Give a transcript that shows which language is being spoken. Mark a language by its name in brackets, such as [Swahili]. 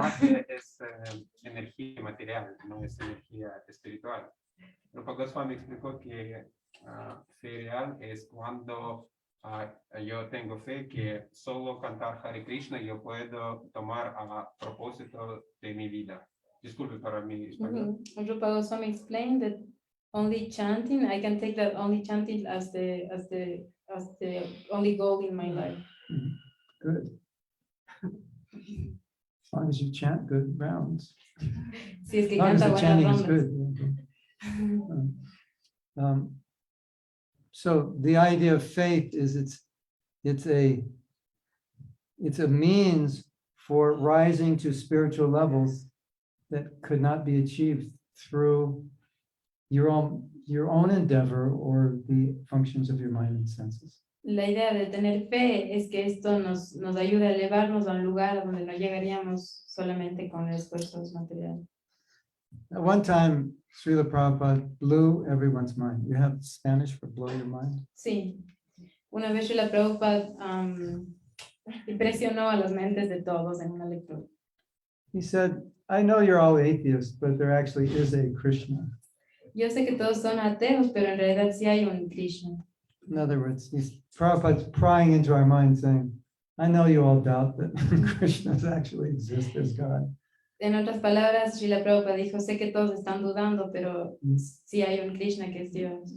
[Spanish] Magia es energía material, no es energía espiritual. Prabhupada Swami explicó que fe real es cuando yo tengo fe que solo cantar Hare Krishna yo puedo tomar a propósito de mi vida. Disculpe para mi español. [English] Prabhupada Swami explained that only chanting, I can take that only chanting as the only goal in my life. Good. As long as you chant good rounds. [Spanish] Si es que [English] As long as [Spanish] canta [English] the chanting is [Spanish] buenas [English] good. [Spanish] rondas. [English] So the idea of faith is it's a means for rising to spiritual levels that could not be achieved through your own endeavor or the functions of your mind and senses. [Spanish] La idea de tener fe es que esto nos ayude a elevarnos a un lugar donde no llegaríamos solamente con esfuerzos materiales. [English] At one time, Srila Prabhupada blew everyone's mind. You have Spanish for blow your mind? [Spanish] Sí, una vez Srila Prabhupada impresionó a las mentes de todos en una lectura. [English] He said, I know you're all atheists, but there actually is a Krishna. [Spanish] Yo sé que todos son ateos, pero en realidad sí hay un Krishna. [English] In other words, Prabhupada's prying into our mind saying, I know you all doubt that Krishna actually exists as God. [Spanish] En otras palabras, Srila Prabhupada dijo, sé que todos están dudando, pero sí hay un Krishna que es Dios.